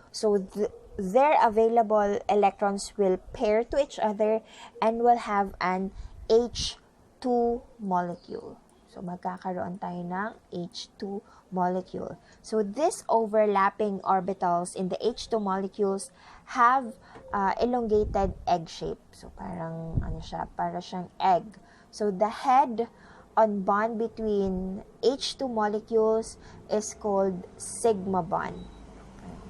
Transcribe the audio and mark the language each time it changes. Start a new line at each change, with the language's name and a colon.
English: So their available electrons will pair to each other and will have an H2 molecule.
Filipino: So magkakaroon tayo ng H2 molecule.
English: So these overlapping orbitals in the H2 molecules have elongated egg shape.
Filipino: So parang para siyang egg.
English: So the head on bond between H2 molecules is called sigma bond. Okay.